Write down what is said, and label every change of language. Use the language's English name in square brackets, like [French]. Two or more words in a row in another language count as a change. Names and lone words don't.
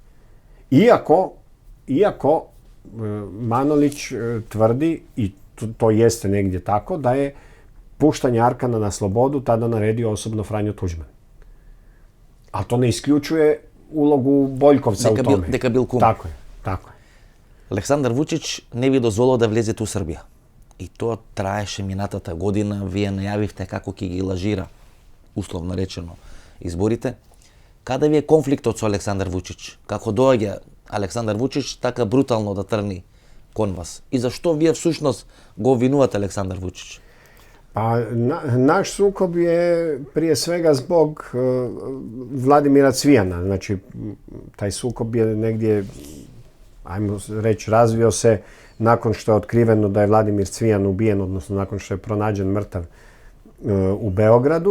[Croatian] Iako Manolić tvrdi, i to jeste negdje tako, da je puštanje Arkana na slobodu tada naredio osobno Franjo Tuđman. A to ne isključuje ulogu Boljkovca u tome. [Macedonian] Дека бил кум. [Croatian] Tako je. [Macedonian] Александар Вучич не ви дозволил да влезете у Србија. И тоа траеше минатата година. Вие најавивте како ќе ги лажира, условно речено, изборите. Каде ви е конфликтот со Александар Вучич? Како доаѓа Александар Вучич така брутално да трни кон вас? И зашто вие всушност го обвинувате Александар Вучич? [Croatian] Pa naš sukob je prije svega zbog Vladimira Cvijana. Znači, taj sukob je negdje, ajmo reći, razvio se nakon što je otkriveno da je Vladimir Cvijan ubijen, odnosno nakon što je pronađen mrtav u Beogradu.